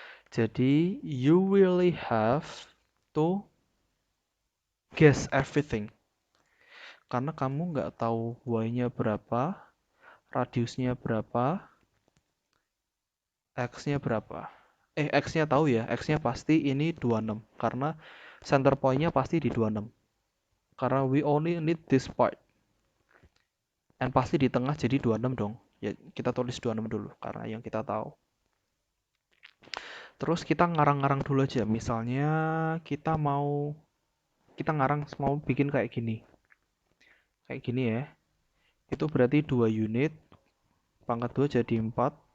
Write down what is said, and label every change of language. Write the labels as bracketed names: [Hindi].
[Indonesian] Jadi, [English] you really have to guess everything. [Indonesian] Karena kamu nggak tahu y-nya berapa, radiusnya berapa, x-nya berapa. X-nya tahu ya, x-nya pasti ini 26. Karena center point-nya pasti di 26. Karena [English] we only need this part. [Indonesian] Dan pasti di tengah jadi 26 dong. Ya, kita tulis 26 dulu karena yang kita tahu. Terus kita ngarang-ngarang dulu aja. Misalnya kita ngarang mau bikin kayak gini. Kayak gini ya. Itu berarti 2 unit. Pangkat 2 jadi 4.